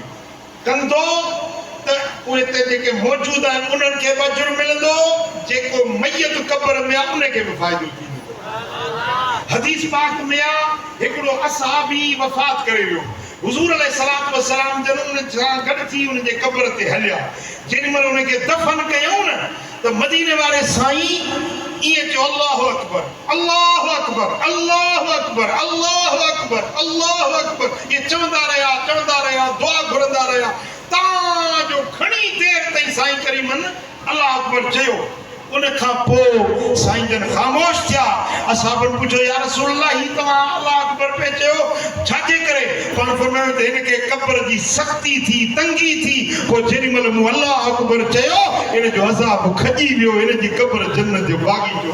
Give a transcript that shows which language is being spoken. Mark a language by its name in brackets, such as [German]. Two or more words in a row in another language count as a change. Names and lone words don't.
[Sindhi] कंदो त उहे ते जेके मौजूद आहिनि उन्हनि खे बि अजर मिलंदो, जेको मयत क़ब्र में आहे उनखे बि फ़ाइदो थींदो। हदीस पाक में आहे हिकिड़ो असहाबी वफ़ात करे वियो, हुज़ूर [Arabic] عليه السلام والسلام [Sindhi] जन उन सां गॾु थी उन जे क़ब्र ते हलिया। जेॾी महिल उनखे दफ़न कयूं न त मदीने वारे साईं ईअं चयो, [Arabic] الله أكبر، الله أكبر، الله أكبر، الله أكبر، الله أكبر, [Sindhi] इहे चवंदा रहिया, दुआ घुरंदा रहिया। तव्हांजो घणी देरि ताईं साईं करीमन [Arabic] الله أكبر [Sindhi] चयो। उन खां पोइ साईं जन ख़ामोश थिया। असहाबनि पुछियो, [Arabic] يا رسول الله, [Sindhi] ही तव्हां [Arabic] الله أكبر [Sindhi] पे चयो छाजे करे? पाण फरमायो त हिनखे क़ब्र जी सख़्ती थी, तंगी थी, पोइ जेॾी महिल मूं [Arabic] الله أكبر [Sindhi] चयो इन जो अज़ाब खॼी वियो, इन जी क़ब्र जन्नत जो बाग़ीचो।